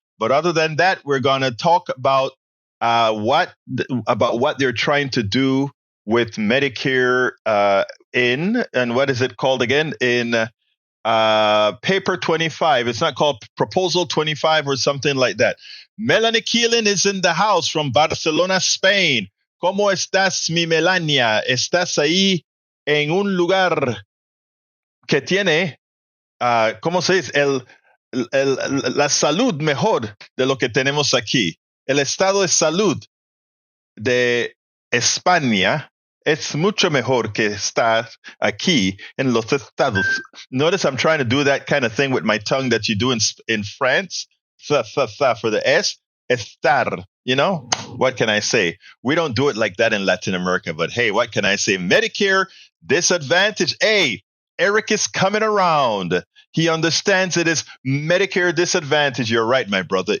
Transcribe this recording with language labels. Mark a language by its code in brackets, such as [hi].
[en] But other than that, we're going to talk about what they're trying to do with Medicare and what is it called again? In paper 25. It's not called proposal 25 or something like that. Melanie Keelan is in the house from Barcelona, Spain. [es] ¿Cómo estás, mi Melania? ¿Estás ahí en un lugar que tiene, ¿cómo se dice? La salud mejor de lo que tenemos aquí? El estado de salud de España es mucho mejor que estar aquí en los Estados. [en] Notice I'm trying to do that kind of thing with my tongue that you do in France. For the S. Estar. You know? What can I say? We don't do it like that in Latin America, but hey, what can I say? Medicare disadvantage. Hey, Eric is coming around. He understands it is Medicare disadvantage. You're right, my brother.